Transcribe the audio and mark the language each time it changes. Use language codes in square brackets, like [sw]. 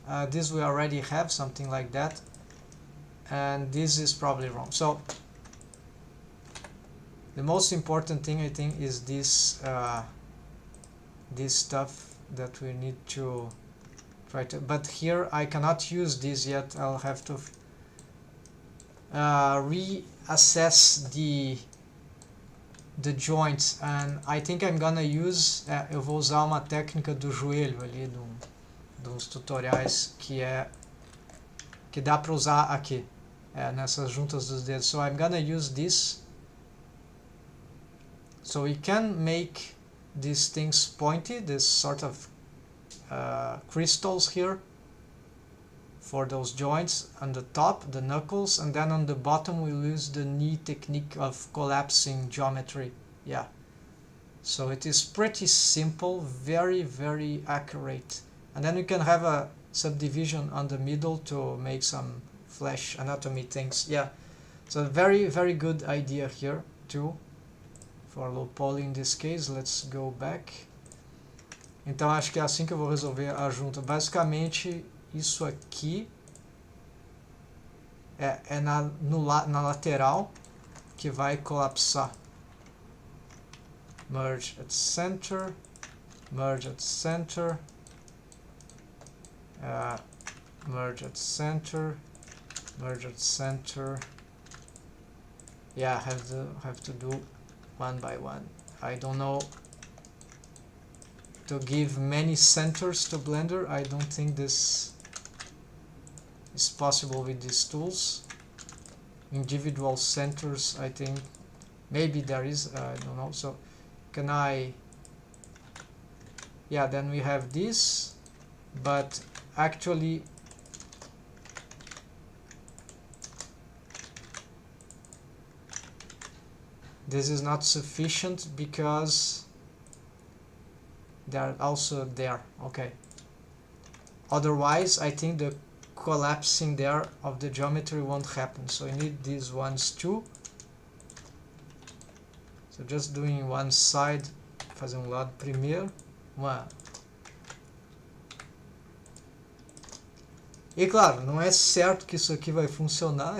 [en] This we already have something like that, and this is probably wrong. So the most important thing I think is this this stuff that we need to try to, but here I cannot use this yet. I'll have to reassess the joints, and I think I'm gonna use, [pt] eu vou usar uma técnica do joelho ali dos tutoriais que dá para usar aqui, nessas juntas dos dedos. [en] So I'm gonna use this, so we can make these things pointy, this sort of crystals here for those joints on the top, the knuckles, and then on the bottom we'll use the knee technique of collapsing geometry. Yeah, so it is pretty simple, very, very accurate. And then you can have a subdivision on the middle to make some flesh anatomy things. Yeah, so very, very good idea here too for low poly in this case. Let's go back. [pt] Então acho que é assim que eu vou resolver a junta. Basicamente isso aqui é na lateral que vai colapsar. [en] Merge at center, merge at center, merge at center, merge at center. Yeah, have to do one by one. I don't know to give many centers to Blender. I don't think this is possible with these tools. Individual centers, I think maybe there is, I don't know. So can I, yeah, then we have this, but actually this is not sufficient because they are also there. Okay, otherwise I think the collapsing there of the geometry won't happen, so I need these ones too. So just doing one side, [pt] fazer lado primeiro, E claro, não é certo que isso aqui vai funcionar.